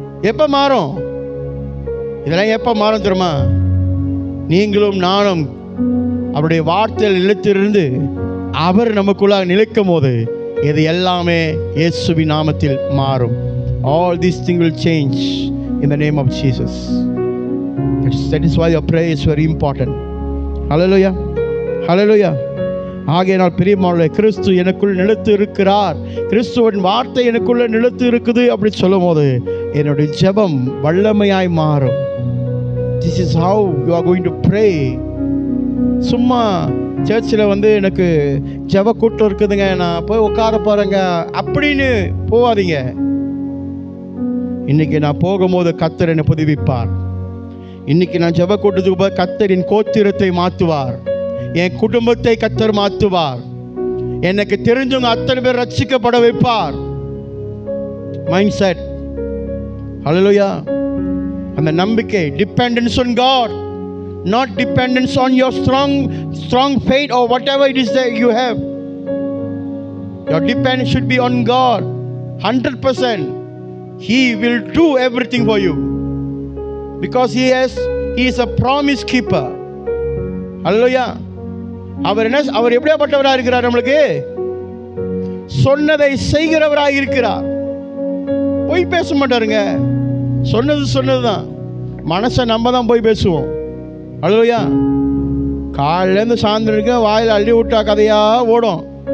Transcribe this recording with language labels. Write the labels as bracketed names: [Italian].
[Tamil] எப்போ மாறும்? இதெல்லாம் எப்போ மாறும் தெரியுமா? நீங்களும் நானும் அவருடைய வார்த்தையில் நிலைத்திருந்து அவர் நமக்குள்ளாக நிலைக்கும் போது இது எல்லாமே இயேசுவின் நாமத்தில் மாறும். [English] All these things will change in the name of Jesus. That is why your prayer is very important. Hallelujah. Hallelujah. [Tamil] ஆகையினால் பிரியமானவர்களே, கிறிஸ்து எனக்குள் நிலைத்து இருக்கிறார், கிறிஸ்துவின் வார்த்தை எனக்குள்ள நிலைத்து இருக்குது அப்படி சொல்லும் போது என்னுடைய ஜெபம் வல்லமையாய் மாறும். [English] This is how you are going to pray. [Tamil] சும்மா சர்ச்சில் வந்து எனக்கு ஜெப கூட்டம் இருக்குதுங்க, நான் போய் உட்கார போகிறேங்க அப்படின்னு போகாதீங்க. இன்னைக்கு நான் போகும்போது கர்த்தர் என்னை புதுப்பிப்பார். இன்னைக்கு நான் ஜெப கூட்டத்துக்கு போய் கர்த்தர் என் கோத்திரத்தை மாற்றுவார், என் குடும்பத்தை கர்த்தர் மாற்றுவார், எனக்கு தெரிஞ்சவங்க அத்தனை பேர் ரட்சிக்கப்பட வைப்பார். Mind set. ஹல்லேலூயா. அந்த நம்பிக்கை, [English] dependence on God, not dependence on your strong faith or whatever it is that you have. Your dependence should be on God 100%. He will do everything for you because he is a promise keeper. Hallelujah. [Tamil] அவர் எப்படியாப்பட்டவராக இருக்கிறார்? நம்மளுக்கு சொன்னதை செய்கிறவராக இருக்கிறார். போய் பேச மாட்டாருங்க. சொன்னது தான். மனசை நம்ம தான் போய் பேசுவோம். ஹல்லேலூயா. காலையிலேருந்து சாயந்தரம் வாயில் அள்ளி விட்டா கதையாக ஓடும்.